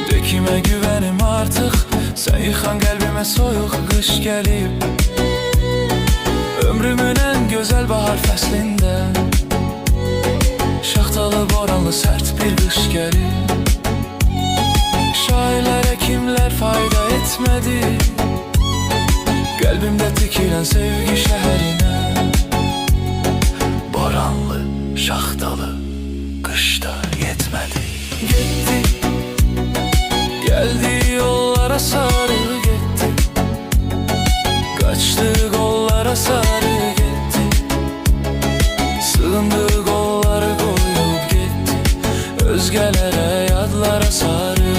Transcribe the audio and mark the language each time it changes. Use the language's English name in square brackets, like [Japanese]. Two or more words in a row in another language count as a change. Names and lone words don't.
[Turkish] Kime güvenim artık? Sen yıkan kalbime [Azerbaijani] soyuq qış gəlib. [Turkish] Ömrümün en güzel bahar [Azerbaijani] fəslində şaxtalı, boranlı, sərt bir qış gəlib. Şairlərə kimlər fayda etmədi, qəlbimdə tikilən sevgi şəhərinə. Boranlı, şaxtalı, qışda yetmədi. Getdi, [Turkish] geldi yollara sarı gitti, kaçtı kollara sarı gitti, sığındı kolları koyup gitti, özgelere yadlara sarı.